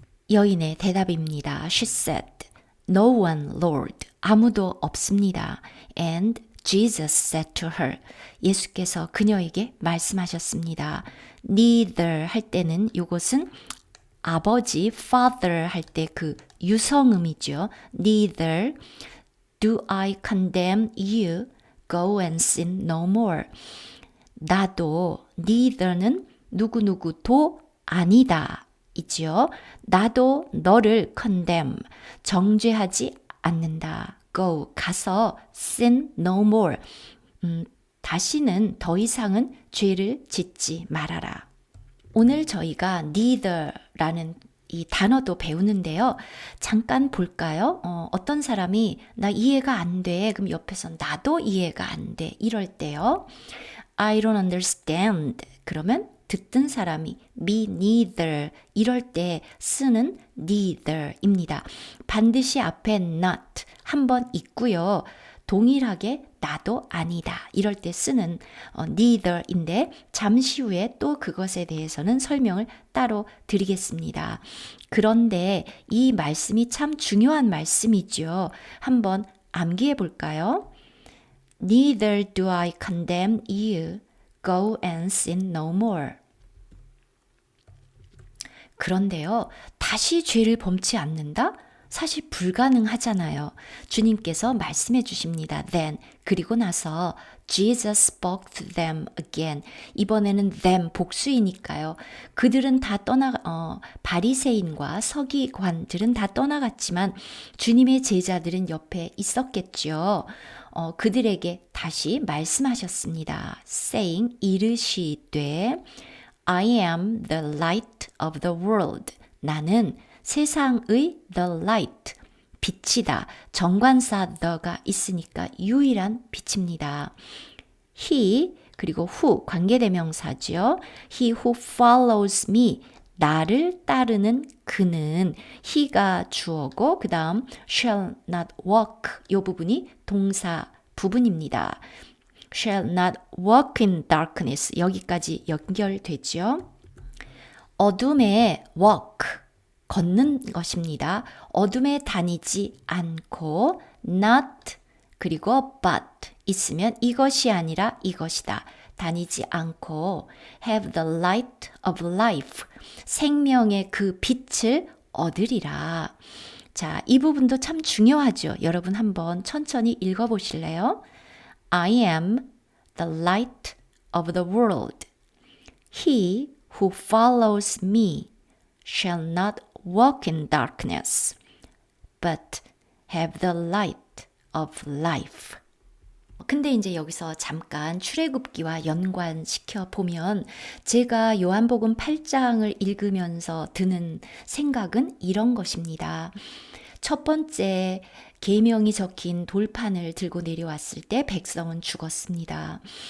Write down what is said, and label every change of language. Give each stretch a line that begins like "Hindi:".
Korean: 여인의 대답입니다.
English: She said, No one, Lord.
Korean: 아무도 없습니다.
English: And Jesus said to her.
Korean: 예수께서 그녀에게 말씀하셨습니다. Neither 할 때는 이것은 아버지, father 할 때 그 유성음이죠.
English: Neither do I condemn you. Go and sin no more.
Korean: 나도, neither는 누구누구도 아니다. 이지요. 나도 너를 condemn, 정죄하지 않는다. Go, 가서
English: sin no more.
Korean: 다시는 더 이상은 죄를 짓지 말아라. 오늘 저희가 neither라는 이 단어도 배우는데요. 잠깐 볼까요? 어떤 사람이 나 이해가 안 돼. 그럼 옆에서 나도 이해가 안 돼. 이럴 때요.
English: I don't understand.
Korean: 그러면 듣던 사람이
English: me neither
Korean: 이럴 때 쓰는 neither입니다. 반드시 앞에 not 한번 있고요. 동일하게 나도 아니다 이럴 때 쓰는 neither인데 잠시 후에 또 그것에 대해서는 설명을 따로 드리겠습니다. 그런데 이 말씀이 참 중요한 말씀이죠. 한번 암기해 볼까요?
English: Neither do I condemn you. Go and sin no more.
Korean: 그런데요, 다시 죄를 범치 않는다? 사실 불가능하잖아요. 주님께서 말씀해 주십니다.
English: Then
Korean: 그리고 나서
English: Jesus spoke to them again.
Korean: 이번에는 them 복수이니까요. 그들은 다 바리새인과 서기관들은 다 떠나갔지만 주님의 제자들은 옆에 있었겠죠. 그들에게 다시 말씀하셨습니다.
English: saying
Korean: 이르시되
English: I am the light of the world.
Korean: 나는 세상의 the light, 빛이다. 정관사 the가 있으니까 유일한 빛입니다. He, 그리고 who, 관계대명사죠.
English: He who follows me,
Korean: 나를 따르는 그는, he가 주어고 그 다음
English: shall not walk,
Korean: 이 부분이 동사 부분입니다.
English: shall not walk in darkness,
Korean: 여기까지 연결되죠. 어둠에 walk, 걷는 것입니다. 어둠에 다니지 않고 not 그리고 but 있으면 이것이 아니라 이것이다. 다니지 않고
English: have the light of life,
Korean: 생명의 그 빛을 얻으리라. 자, 이 부분도 참 중요하죠. 여러분 한번 천천히 읽어보실래요?
English: I am the light of the world. He who follows me shall not walk in darkness, but have the light of life.
Korean: 근데 이제 여기서 잠깐 출애굽기와 연관시켜 보면 제가 요한복음 8장을 읽으면서 드는 생각은 이런 것입니다. 첫 번째 계명이 적힌 돌판을 들고 내려왔을 때 백성은 죽었습니다.